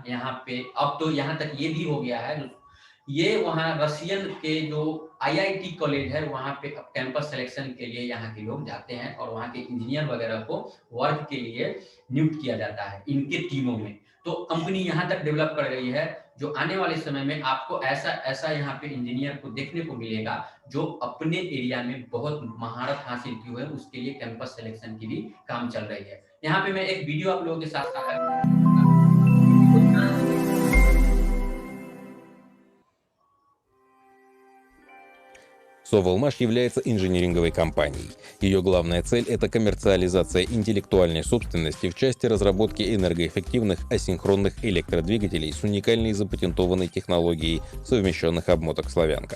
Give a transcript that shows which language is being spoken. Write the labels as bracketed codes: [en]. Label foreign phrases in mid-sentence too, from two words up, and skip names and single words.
[hi] यहाँ पे अब तो यहाँ तक ये भी हो गया है, ये वहाँ रशियन के जो IIT कॉलेज है वहाँ पे [en] campus selection [hi] के लिए यहाँ के लोग जाते हैं और वहाँ के इंजीनियर वगैरह को वर्क के लिए नियुक्त किया जाता है इनके टीमों में। तो कंपनी यहाँ तक डेवलप कर रही है, जो आने वाले समय में आपको ऐसा यहाँ पे इंजीनियर को देखने को मिलेगा जो अपने एरिया में बहुत महारत हासिल की हुई है, उसके लिए [en] campus selection [hi] की भी काम चल रही है। यहाँ पे मैं एक वीडियो आप लोगों के साथ [ru] Соволмаш является инжиниринговой компанией. Ее главная цель – это коммерциализация интеллектуальной собственности в части разработки энергоэффективных асинхронных электродвигателей с уникальной запатентованной технологией совмещенных обмоток «Славянка».